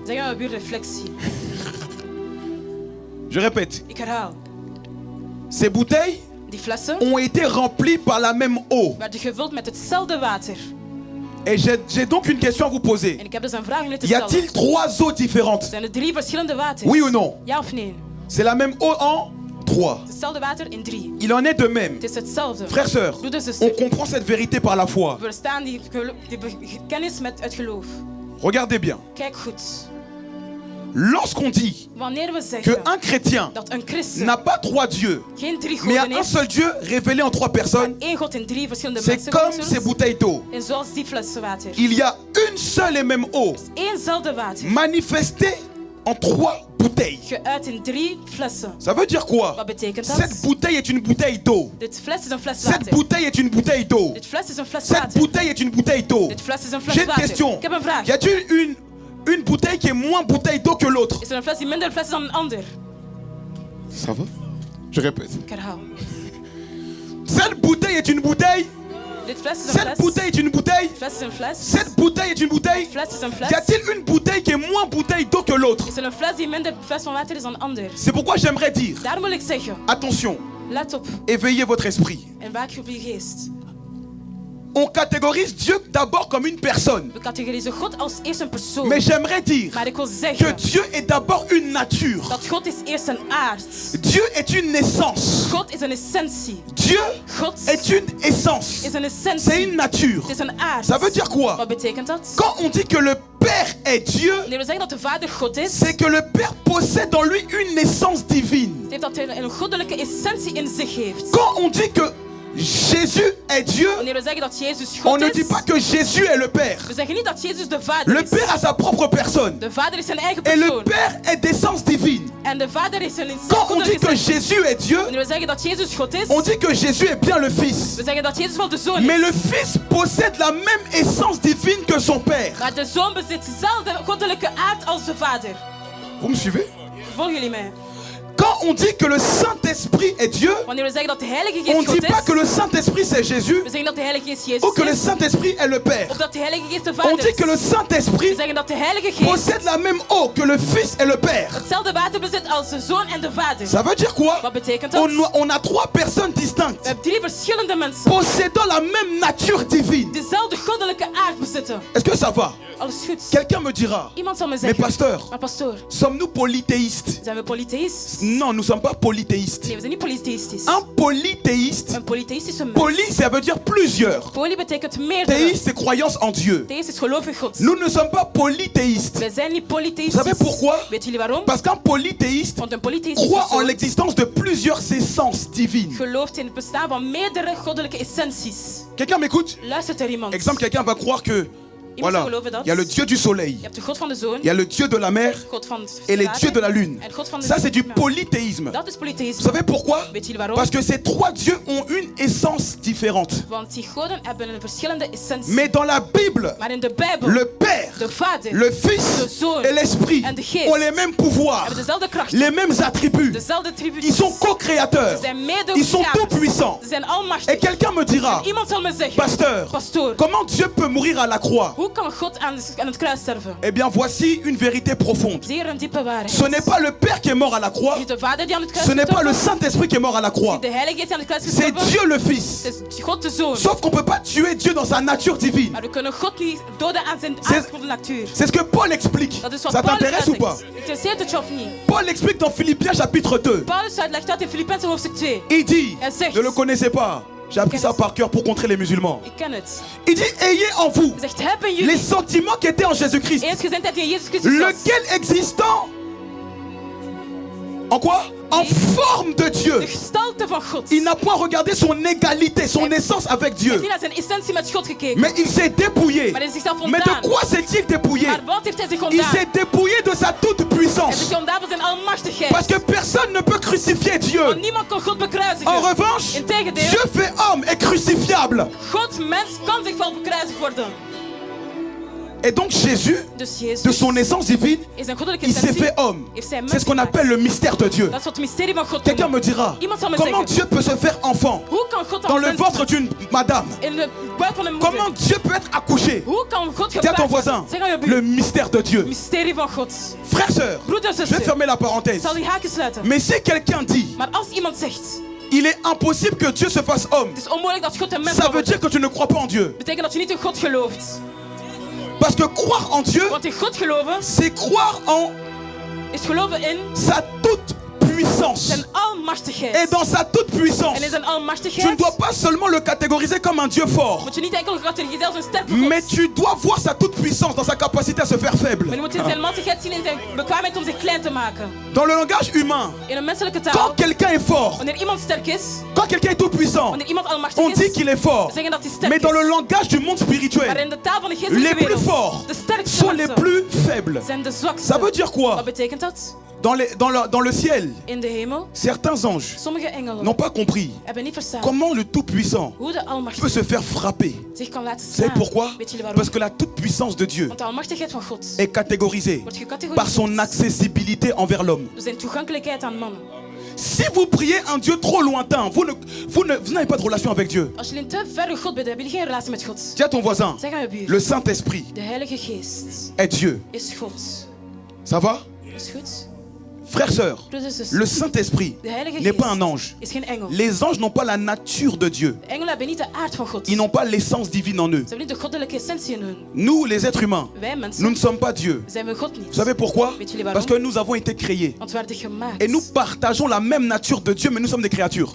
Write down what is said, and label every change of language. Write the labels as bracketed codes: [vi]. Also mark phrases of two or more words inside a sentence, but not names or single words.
[nl] Zeg aan buur reflectie. [fr] Je répète. [nl] Ik herhaal. [fr] Ces bouteilles [nl] Die flessen [fr] ont été remplies par la même eau. [nl] werden gevuld met hetzelfde water. [fr] Et j'ai donc une question à vous poser. [nl] En ik heb dus een vraag om jullie te [fr] Y a-t-il [nl] stellen. [fr] 3 eaux différentes? [nl] Zijn er 3 verschillende waters? [fr] Oui ou non? [nl] Ja of nee? [fr] C'est la même eau en 3. [nl] Hetzelfde water in 3. [fr] Il en est de même. [nl] Het is hetzelfde. [fr] Frères, sœurs, [nl] Broeders en [fr] on [nl] zusters. [fr] comprend cette vérité par la foi. [nl] We verstaan die kennis met het geloof. [fr] Regardez bien. [nl] Kijk goed. [fr] Lorsqu'on dit [nl] Wanneer we zeggen [fr] qu'un chrétien [nl] dat een christen [fr] n'a pas 3 dieux, [nl] geen 3 [fr] mais a [nl] goden [fr] un seul [nl] heeft, [fr] Dieu révélé en 3 personnes, [nl] één God in 3 verschillende [fr] c'est [nl] mensen [fr] comme [nl] genoemd [fr] ces bouteilles d'eau. [nl] en zoals die flessen water. [fr] Il y a une seule et même eau [nl] Éénzelfde water, [fr] manifestée en 3 bouteilles. [nl] geuit in 3 flessen. [fr] Ça veut dire quoi? [nl] Wat betekent [fr] Cette [nl] dat? [fr] bouteille est une bouteille d'eau. [nl] Dit fles is een fles [fr] Cette [nl] water. [fr] bouteille est une bouteille d'eau. [nl] Dit fles is een fles [fr] Cette [nl] water. [fr] bouteille est une bouteille d'eau. [nl] Dit fles is een fles [fr] J'ai une [nl] water. [fr] question. [nl] Ik heb een vraag. [fr] Y a-t-il une bouteille qui est moins bouteille d'eau que l'autre? [nl] Is er een fles die minder fles is dan een ander? [fr] Ça va? Je répète. [nl] Ik herhaal. [fr] Cette bouteille est une bouteille. [nl] Dit fles is een [fr] Cette [nl] fles. [fr] bouteille est une bouteille. [nl] Fles is een fles. [fr] Cette bouteille est une bouteille. [nl] Fles is een [fr] Y [nl] fles. [fr] a-t-il une bouteille qui est moins bouteille d'eau que l'autre? [nl] Is er een fles die minder fles van water is dan een ander? [fr] C'est pourquoi j'aimerais dire, [nl] Daarom wil ik zeggen, [fr] attention, [nl] let op [fr] éveillez votre esprit. [nl] en waak op je geest. [fr] On catégorise Dieu d'abord comme une personne. [nl] We categoriseren God als eerst een persoon. [fr] Mais j'aimerais dire [nl] Maar ik wil [fr] que [nl] zeggen [fr] Dieu est d'abord une nature. [nl] dat God is eerst een aard. [fr] Dieu est une naissance. [nl] God is een essentie. [fr] Dieu [nl] God [fr] est une essence. [nl] is een [fr] C'est [nl] essentie. [fr] une nature. [nl] Het is een aard. [fr] Ça veut dire quoi? [nl] Wat betekent dat? [fr] Quand on dit que le Père est Dieu, [nl] Wanneer we zeggen dat de Vader God is, [fr] c'est que le Père possède en lui une naissance divine. [nl] betekent dat hij een goddelijke essentie in zich heeft. [fr] Quand on dit que Jésus est Dieu, [nl] Wanneer we zeggen dat Jezus [fr] on [nl] God [fr] ne [nl] is, [fr] dit pas que Jésus est le Père. [nl] we zeggen niet dat Jezus de Vader [fr] Le [nl] is. [fr] Père a sa propre personne. [nl] De Vader is zijn eigen [fr] Et le [nl] persoon. [fr] Père est d'essence divine. [nl] En de Vader is een [fr] Quand on dit [nl] goddelijke [fr] que [nl] essentie. [fr] Jésus est Dieu, [nl] Wanneer we zeggen dat Jezus God is, [fr] on dit que Jésus est bien le Fils. [nl] we zeggen dat Jezus wel de Zoon [fr] Mais [nl] is. [fr] le Fils possède la même essence divine que son Père. [nl] Maar de Zoon bezit dezelfde goddelijke aard als de Vader. [fr] Vous me suivez? [nl] Volgen jullie mij? [fr] Quand on dit que le Saint-Esprit est Dieu, [nl] Wanneer we zeggen dat de Heilige [fr] on [nl] Geest [fr] ne dit [nl] God [fr] pas que [nl] is, [fr] le Saint-Esprit c'est Jésus [nl] we zeggen dat de Heilige Geest [fr] ou [nl] Jezus [fr] que le [nl] is, [fr] Saint-Esprit est le Père. [nl] of dat de Heilige Geest de [fr] On [nl] Vader [fr] dit que le [nl] is. We [fr] Saint-Esprit [nl] zeggen dat de Heilige Geest [fr] possède la même eau que le Fils et le Père. [nl] hetzelfde water bezit als de Zoon en de Vader. [fr] Ça veut dire quoi? [nl] Wat betekent dat? [fr] On a trois personnes [nl] We [fr] distinctes [nl] hebben 3 verschillende mensen [fr] possédant la même nature divine. [nl] dezelfde goddelijke aard bezitten. [fr] Est-ce que ça va? [nl] Alles goed. [fr] Quelqu'un me dira, [nl] Iemand zal me [fr] mais [nl] zeggen, [fr] pasteur, [nl] maar pastoor, [fr] sommes-nous polythéistes? [nl] zijn we polytheïst? [fr] Non, nous ne sommes pas polythéistes. [nl] Nee, we zijn niet polytheïstisch. [fr] Un polythéiste, [nl] Een polytheïstische mens. [fr] poly ça veut dire plusieurs. [nl] Poly betekent meerdere. [fr] Théiste c'est croyance en Dieu. [nl] Theïst is geloof in God. [fr] Nous ne sommes pas polythéistes. [nl] We zijn niet [fr] Vous [nl] polytheïstisch. [fr] savez pourquoi? [nl] Weet jullie waarom? [fr] Parce qu'un polythéiste [nl] Want een polytheïstische [fr] croit en [nl] persoon [fr] l'existence de plusieurs essences divines. [nl] gelooft in het bestaan van meerdere goddelijke essenties. [fr] Quelqu'un m'écoute? [nl] Luistert er iemand? [fr] Exemple, quelqu'un va croire que, voilà, il y a le Dieu du soleil, [nl] Je hebt de God van de zon, [fr] il y a le Dieu de la mer [nl] God van het [fr] et les [nl] water, [fr] dieux de la lune. [nl] en God van de [fr] Ça, c'est du [nl] maan. [fr] polythéisme. [nl] Dat is [fr] Vous [nl] polytheïsme. [fr] savez pourquoi? [nl] Weet jullie waarom? [fr] Parce que ces trois dieux ont une essence différente. [nl] Want die goden hebben een verschillende essentie. [fr] Mais dans la Bible, [nl] Maar in de Bijbel, [fr] le Père, [nl] de Vader, [fr] le Fils [nl] de Zoon [fr] et l'Esprit [nl] en de Geest [fr] ont les mêmes pouvoirs, [nl] hebben dezelfde krachten, [fr] les mêmes attributs. [nl] dezelfde tributen. [fr] Ils sont co-créateurs. [nl] Ze zijn mede [fr] Ils sont [nl] geschapen. [fr] tout-puissants. [nl] Ze zijn [fr] Et [nl] almachtig. [fr] quelqu'un me dira, [nl] Iemand zal me zeggen, [fr] pasteur, [nl] pastoor, [fr] comment Dieu peut mourir à la croix? [nl] hoe kan God aan het kruis sterven? [fr] Eh bien, voici une vérité profonde. [nl] Zeer een diepe waarheid. [fr] Ce n'est pas le Père qui est mort à la croix. [nl] Het is de Vader die aan het kruis [fr] Ce n'est pas le [nl] gestorven. [fr] Saint-Esprit qui est mort à la [nl] Het is [fr] croix. [nl] de Heilige Geest die aan het kruis [fr] C'est [nl] gestorven. [fr] Dieu le Fils. [nl] Het is God de Zoon. [fr] Sauf qu'on ne peut pas tuer Dieu dans sa nature divine. [nl] Maar we kunnen God niet doden aan zijn [fr] C'est- [nl] aardgoede natuur. [fr] C'est ce que Paul explique. [nl] Dat is wat [fr] Ça [nl] Paulus [fr] t'intéresse ou pas? [nl] uitlegt. Interesseert het je of niet? [fr] Paul explique dans Philippiens chapitre 2. [nl] Paulus uitlegt dat in Filippenzen hoofdstuk 2. [fr] Il dit, [nl] Elle zegt- [fr] ne le connaissez pas. J'ai appris ça par cœur pour contrer les musulmans. [nl] Ik ken het. [fr] Il dit, ayez en vous [nl] Hij zegt, heb in [fr] les [nl] jullie [fr] sentiments qui étaient en Jésus-Christ. [nl] eensgezindheid die in Jezus Christus was. [fr] Lequel existant en quoi? En forme de Dieu. [nl] De gestalte van God. [fr] Il n'a point regardé son égalité, son essence avec [nl] Hij heeft [fr] Dieu. [nl] niet naar zijn essentie met God gekeken. [fr] Mais il s'est dépouillé. [nl] Maar hij is zichzelf [fr] Mais de [nl] ontdaan. [fr] quoi s'est-il dépouillé? [nl] Maar wat heeft hij zich [fr] Il [nl] ontdaan? [fr] s'est dépouillé de sa [nl] Hij [fr] toute-puissance. [nl] heeft zich ontdaan van zijn almachtigheid. [fr] Parce que personne ne peut crucifier Dieu. [nl] Want niemand kan God bekruisigen. [fr] En revanche, [nl] Integendeel, [fr] Dieu fait homme est crucifiable. [nl] God, mens, kan zich wel bekruisigd worden. [fr] Et donc Jésus, [nl] Dus Jezus, [fr] de son essence divine, [nl] in zijn goddelijke [fr] il s'est [nl] essentie, [fr] fait homme. [nl] heeft zijn mens [fr] C'est ce qu'on [nl] gemaakt. [fr] appelle le mystère de Dieu. [nl] Dat is wat het mysterie van God [fr] Quelqu'un me [nl] noemt. [fr] dira, [nl] Iemand zal me [fr] comment [nl] zeggen, [fr] Dieu peut se faire enfant [nl] hoe kan God [fr] dans [nl] als [fr] le [nl] mens [fr] ventre d'une madame? [nl] in de buik van een moeder? [fr] Comment Dieu peut être accouché? [nl] Hoe kan God [fr] Dis à ton [nl] gebaard [fr] voisin, [nl] worden? Zeg aan je [fr] le [nl] buur. [fr] mystère de Dieu. [nl] Mysterie van God. [fr] Frères, sœurs, [nl] Broeders, [fr] je vais [nl] zusters. [fr] fermer la [nl] Ik [fr] parenthèse. [nl] zal die haken sluiten. [fr] Mais si quelqu'un dit, [nl] Maar als iemand zegt, [fr] il est impossible que Dieu se fasse homme, [nl] het is onmogelijk dat God een mens [fr] ça [nl] kan [fr] veut dire [nl] worden, [fr] que tu ne crois pas en Dieu. [nl] betekent dat je niet in God gelooft. [fr] Parce que croire en Dieu, [nl] Want in God geloven [fr] c'est croire en [nl] is geloven in [fr] sa toute-puissance. [nl] zijn almachtigheid. [fr] Et dans sa toute-puissance, [nl] En in zijn [fr] tu ne [nl] almachtigheid [fr] dois pas seulement le catégoriser comme un Dieu fort, [nl] moet je niet enkel categoriseren als een sterke God. [fr] mais tu dois voir sa toute-puissance dans sa capacité à se faire faible. [nl] Maar je moet in zijn machtigheid zien in zijn bekwaamheid om zich klein te maken. [fr] Dans le langage humain, [nl] In een menselijke taal, [fr] quand quelqu'un est fort, [nl] wanneer iemand sterk is, [fr] quand quelqu'un est tout-puissant, [nl] wanneer iemand almachtig [fr] on dit [nl] is, [fr] qu'il est fort. [nl] we zeggen dat hij sterk [fr] Mais dans le [nl] is. [fr] langage du monde [nl] Maar [fr] spirituel, [nl] in de taal van de [fr] les [nl] geestelijke [fr] plus [nl] wereld, [fr] forts [nl] de sterkste [fr] sont les [nl] mensen [fr] plus faibles. [nl] zijn de zwakste. [fr] Ça veut dire quoi? [nl] Wat betekent dat? [fr] Dans le ciel, [nl] In de hemel, [fr] certains anges [nl] sommige engelen [fr] n'ont pas compris [nl] hebben niet verstaan [fr] comment le Tout-Puissant [nl] hoe de [fr] peut [nl] almachtige [fr] se faire frapper. [nl] zich kan laten [fr] Vous savez [nl] slaan. [fr] pourquoi? [nl] Weet jullie waarom? [fr] Parce que la toute-puissance de Dieu [nl] Want de almachtigheid van God [fr] est catégorisée [nl] wordt [fr] par son [nl] gecategoriseerd [fr] accessibilité envers l'homme. [nl] door zijn toegankelijkheid aan mannen. [fr] Si vous priez un Dieu trop lointain, vous n'avez pas de relation avec Dieu. [nl] Als jullie een te verre God bent, hebben jullie geen relatie met God. [fr] Dis à ton voisin, [nl] Zeg aan je buur, [fr] le Saint-Esprit [nl] de Heilige Geest [fr] est Dieu. [nl] is God. [fr] Ça va? [nl] Is goed? [fr] Frères, sœurs, [nl] Broeders en zusters, [fr] le Saint-Esprit [nl] de Heilige [fr] n'est pas [nl] Geest [fr] un ange. [nl] is geen engel. [fr] Les anges n'ont pas la nature de Dieu. [nl] De engelen hebben niet de aard van God. [fr] Ils n'ont pas l'essence divine en eux. [nl] Ze hebben niet de goddelijke essentie in hun. [fr] Nous, les êtres humains, [nl] Wij [fr] nous [nl] mensen [fr] ne sommes pas Dieu. [nl] zijn we God niet. [fr] Vous savez pourquoi? [nl] Weet jullie waarom? [fr] Parce que nous avons été créés. [nl] Want we werden gemaakt. [fr] Et nous partageons la même nature de Dieu, mais nous sommes des créatures.